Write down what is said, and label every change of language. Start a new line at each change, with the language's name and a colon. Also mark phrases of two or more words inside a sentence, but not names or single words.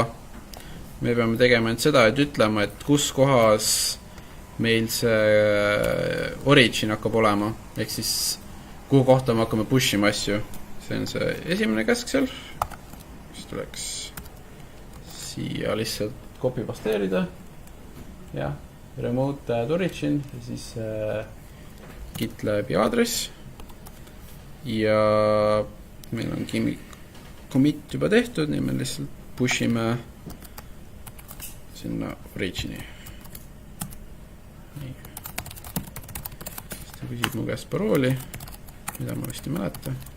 Estonian: Me peame tegema seda, et ütlema, et kus kohas meil see origin hakkab olema, ehk siis kuhu kohta me hakkame pushima asju. See on see esimene käsk seal, mis tuleks siia lihtsalt copy pasteerida ja
English: remote add origin
Estonian: ja siis GitLabi aadress ja meil on commit juba tehtud, nii me lihtsalt pushime sinna origini. Nii. Siis ta küsib mu käest parooli, mida ma vist ei mäleta.